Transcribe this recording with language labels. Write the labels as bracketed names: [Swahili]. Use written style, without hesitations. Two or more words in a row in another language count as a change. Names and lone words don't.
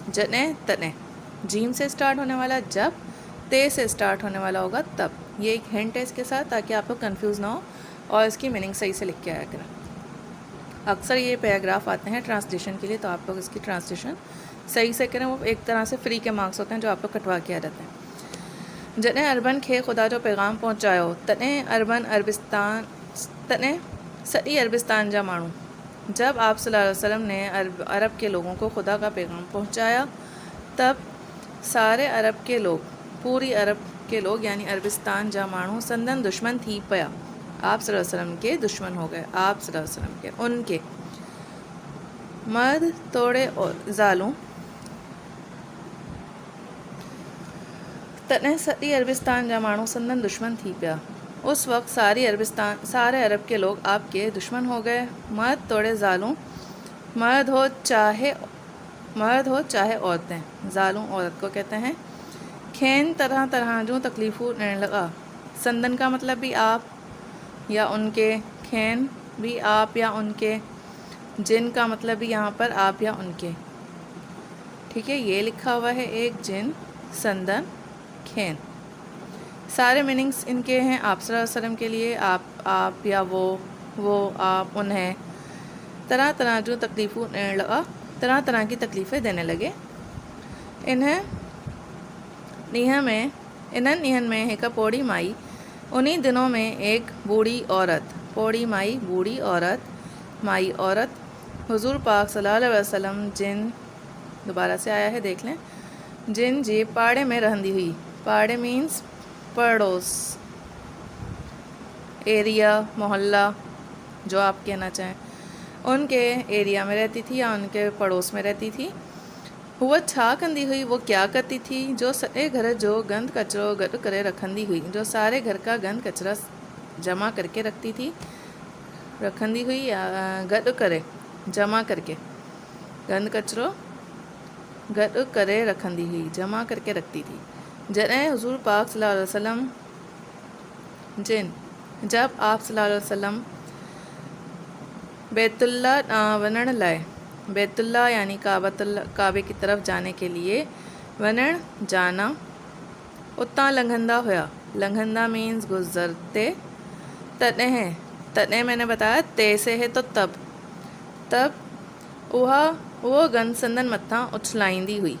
[Sindhi] जने तने [Hindi] जीम से स्टार्ट होने वाला जब, ते से स्टार्ट होने वाला होगा तब। ये एक हिंट है इसके साथ, ताकि आप लोग कन्फ्यूज़ ना हो और इसकी मीनिंग सही से लिख के आया करें। अक्सर ये पैराग्राफ आते हैं ट्रांसलेशन के लिए, तो आप लोग इसकी ट्रांसलेशन सही से करें। वो एक तरह से फ्री के मार्क्स होते हैं जो आप लोग कटवा के आ जाते हैं। [Sindhi] जॾहिं अरबन खे खुदा जो पैगाम पहुँचायो तॾहिं सॼी अरबिस्तान जा माण्हू। [Hindi] जब आप [Arabic] صلى الله عليه وسلم [Hindi] ने अरब के लोगों को खुदा का पैगाम पहुँचाया, तब सारे अरब के लोग, पूरी अरब के लोग यानी [Sindhi] अरबिस्तान जा माण्हू संदन दुश्मन थी पिया। [Hindi] आप [Arabic] صلى الله عليه وسلم [Hindi] के दुश्मन हो गए। आप [Arabic] صلى الله عليه وسلم [Hindi] के, उनके [Sindhi] मर्द तोड़े [Hindi] और ज़ालूं। [Sindhi] तॾहिं सॼी अरबिस्तान जा माण्हू संदन दुश्मन थी पिया। [Hindi] उस वक्त सारे अरब के लोग आपके दुश्मन हो गए। [Sindhi] मर्द तोड़े ज़ालूं, [Hindi] मर्द हो चाहे औरतें। ज़ालूं औरत को कहते हैं। [Sindhi] खेन तरह तरह जो तकलीफ़ूं ॾियण लगा। [Hindi] संदन का मतलब भी आप या उनके, खेन भी आप या उनके, जिन का मतलब भी यहाँ पर आप या उनके, ठीक है। ये लिखा हुआ है एक जिन, संदन, खेन। सारे मीनिंग्स इनके हैं आप [Arabic] صلى الله عليه وسلم [Hindi] के लिए। आप या वो आप, उन्हें। [Sindhi] तरह तरह जो तकलीफ़ों ॾियण लगा, [Hindi] तरह तरह की तकलीफ़ें देने लगे। [Sindhi] इन्हनि ॾींहनि में हिक पोड़ी माई, [Hindi] उन्हीं दिनों में एक बूढ़ी औरत। [Sindhi] पोड़ी माई, [Hindi] बूढ़ी औरत, माई औरत। हुजूर पाक [Arabic] صلى الله عليه وسلم [Hindi] जिन, दोबारा से आया है देख लें, [Sindhi] जिन जी पाड़े में रहंदी हुई। [Hindi] पाड़े मीन्स पड़ोस, एरिया, मोहल्ला, जो आप कहना चाहें। उनके एरिया में रहती थी या उनके पड़ोस में रहती थी। [Sindhi] हुआ छा कंदी हुई, [Hindi] वो क्या करती थी। [Sindhi] जो सॼे घर जो गंद कचरो गॾु करे रखंदी हुई। [Hindi] जो सारे घर का गंद कचरा जमा करके [Sindhi] रखंदी हुई, गॾु करे, [Hindi] जमा करके, [Sindhi] गंद कचरो गॾु करे रखंदी हुई, [Hindi] जमा करके रखती थी। जॾहिं हुजूर पाक [Arabic] صلى الله عليه وسلم [Hindi] जब आप [Arabic] صلى الله عليه وسلم [Sindhi] बैतुल्ला वञण लाइ, [Hindi] बैतुल्ला यानी काबे की तरफ जाने के लिए, जाना, [Sindhi] उतां लंघंदा हुआ। [Hindi] लंघंदा मीन्स गुजरते। तॾहिं मैंने बताया ते से है तो तब वो [Sindhi] गंद संदन मत्था उछलाईंदी हुई।